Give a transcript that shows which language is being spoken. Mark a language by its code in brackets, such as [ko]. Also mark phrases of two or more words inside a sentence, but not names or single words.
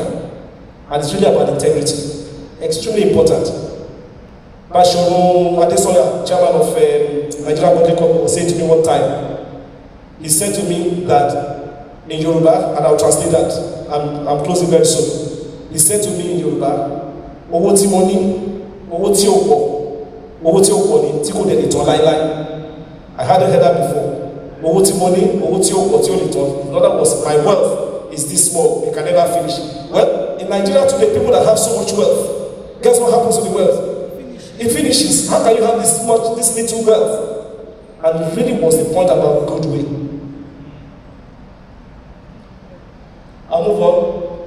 [en] And it's really about integrity. Extremely important. Bashono Adesoya, chairman of Nigeria Body Corp, was saying to me one time, he said to me that in Yoruba, and I'll translate that, I'm closing very soon. He said to me in Yoruba, [yo] Owo ti mo ni, owo ti o po ni, ti ko de le ton lai. [en] I hadn't heard that before. [yo] Owo ti mo ni, owo ti o po ti o le ton. [en] In other words, my wealth is this small, it can never finish. Well, in Nigeria today, people that have so much wealth, guess what happens to the wealth? It finishes. How can you have this little wealth? And it really was the point about goodwill. I'll move on.